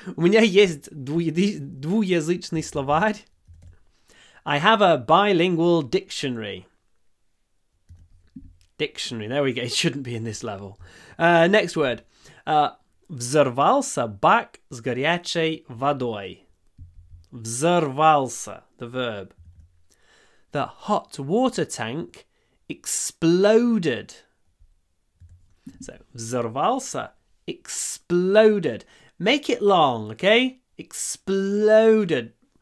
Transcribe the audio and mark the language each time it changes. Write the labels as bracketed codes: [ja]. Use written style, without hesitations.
[ru] У меня есть двуязычный словарь. [en] I have a bilingual dictionary. Dictionary. There we go. It shouldn't be in this level. Next word. [ru] Взорвался бак с горячей водой. [en] Взорвался, the verb. The hot water tank exploded. So, взорвался, exploded. Make it long, okay? Exploded.